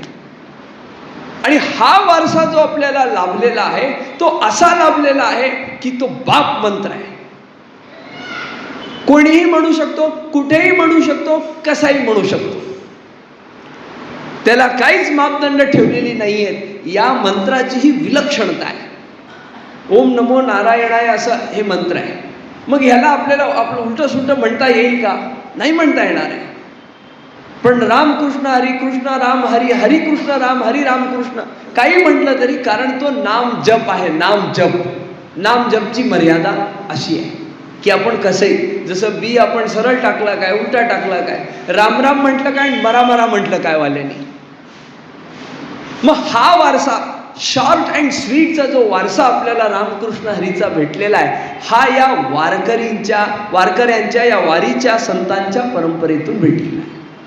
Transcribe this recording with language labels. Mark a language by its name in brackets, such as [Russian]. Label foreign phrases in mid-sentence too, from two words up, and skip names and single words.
[Marathi] आणि हा वारसा जो आपल्याला लाभलेला आहे तो असा लाभलेला आहे की तो बाप मंत्र आहे. कोणीही म्हणू शकतो, कुठेही म्हणू शकतो, कसाही म्हणू शकतो, त्याला काहीच मापदंड ठेवलेली नाही आहेत. या मंत्राची ही विलक्षणता आहे. [Sanskrit] ओम नमो नारायणाय [Marathi] असं हे मंत्र आहे. मग ह्याला आपल्याला आपलं उलट सुलट म्हणता येईल का? नाही म्हणता येणार आहे. पण रामकृष्ण हरी कृष्ण राम हरी, हरी कृष्ण राम हरी रामकृष्ण काही म्हटलं तरी, कारण तो नाम जप आहे. नाम जप, नाम जपची मर्यादा अशी आहे की आपण कसंही, जसं बी आपण सरळ टाकला काय, उलटा टाकला काय, राम राम म्हटलं काय, मरा मरा म्हटलं काय वाल्याने. मग हा वारसा, [English] short and sweetचा [Marathi] जो वारसा आपल्याला रामकृष्ण हरीचा भेटलेला आहे, हा या वारकऱ्यांच्या या वारीच्या संतांच्या परंपरेतून भेटलेला आहे.